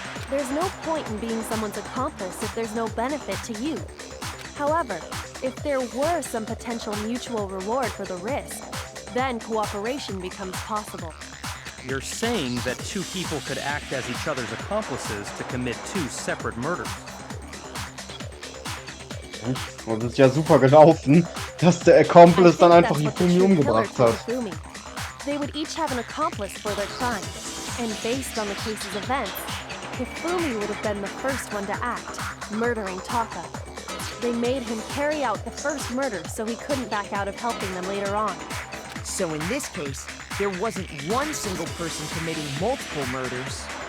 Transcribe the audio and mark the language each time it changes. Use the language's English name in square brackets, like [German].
[English] There's no point in being someone's accomplice if there's no benefit to you. However, if there were some potential mutual reward for the risk, then cooperation becomes possible. You're saying that two people could act as each other's accomplices to commit two separate murders. [German] Und es ist ja super gelaufen, dass der Accomplice dann einfach Hifumi umgebracht hat. [English] They would each have an accomplice for their crimes, and based on the case's events, Hifumi would have been the first one to act, murdering Taka. They made him carry out the first murder so he couldn't back out of helping them later on. So in this case, there wasn't one single person committing multiple murders.